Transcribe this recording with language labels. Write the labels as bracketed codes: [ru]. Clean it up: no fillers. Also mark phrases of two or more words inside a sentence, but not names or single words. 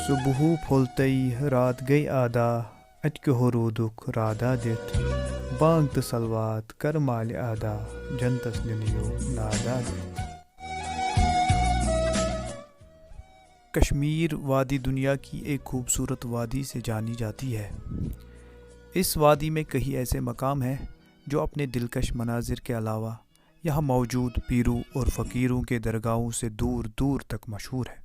[ur] Puhu pholtei raat gei ada atke horuduk radadit bang salwat karmal ada jantas niniyo nadadit. کشمیر وادی دنیا کی ایک خوبصورت وادی سے جانی جاتی ہے۔ اس وادی میں کئی ایسے مقام ہیں جو اپنے دلکش مناظر کے علاوہ یہاں موجود پیروں اور فقیروں کے درگاہوں سے دور دور تک مشہور ہے۔